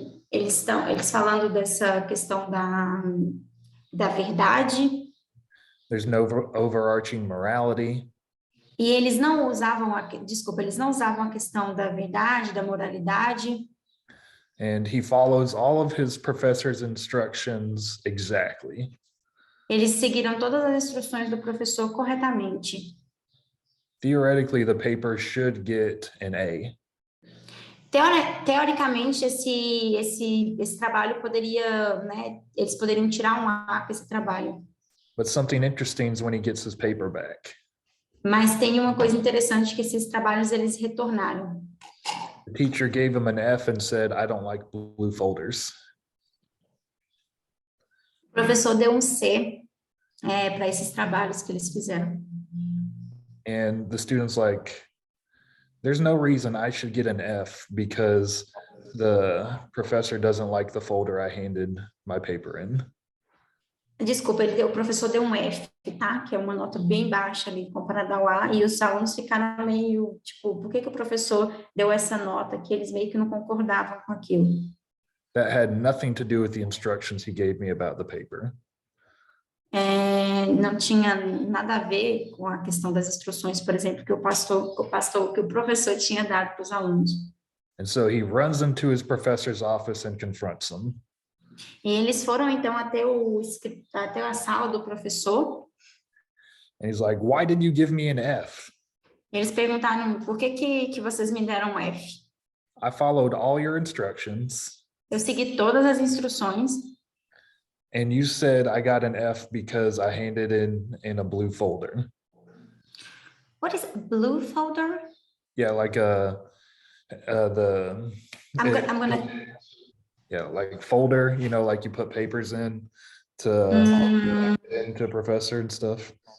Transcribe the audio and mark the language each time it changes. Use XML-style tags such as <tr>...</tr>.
<pt>Eles falando dessa questão da verdade.</pt> <en>There's no overarching morality.</en> <pt>E eles não usavam a questão da verdade, da moralidade.</pt> <en>And he follows all of his professor's instructions exactly.</en> <pt>Eles seguiram todas as instruções do professor corretamente.</pt> <en>Theoretically, the paper should get an A.</en> <pt>Teoricamente, esse trabalho poderia, né, eles poderiam tirar um A com esse trabalho.</pt> <en>But something interesting is when he gets his paper back.</en> <pt>Mas tem uma coisa interessante que esses trabalhos eles retornaram.</pt> <en>The teacher gave him an F and said, "I don't like blue folders."</en> <pt>O professor deu um C para esses trabalhos que eles fizeram.</pt> <en>And the student's like, there's no reason I should get an F because the professor doesn't like the folder I handed my paper in.</en> <pt>Desculpa, o professor deu um F, tá? Que é uma nota bem baixa ali comparada ao A, e os alunos ficaram meio, tipo, por que o professor deu essa nota que eles meio que não concordavam com aquilo?</pt> <en>That had nothing to do with the instructions he gave me about the paper.</en> <pt>Não tinha nada a ver com a questão das instruções, por exemplo, que o professor tinha dado para os alunos.</pt> <en>And so he runs into his professor's office and confronts him.</en> <pt>E eles foram então até a sala do professor.</pt> <en>And he's like, "Why did you give me an F?</en> <pt>Eles perguntaram por que vocês me deram um F?</pt> <en>I followed all your instructions.</en> <pt>Eu segui todas as instruções.</pt> <en>And you said I got an F because I handed in a blue folder." What is blue folder? Yeah, like the. I'm gonna. Yeah, like folder, you know, like you put papers in into professor and stuff.</en>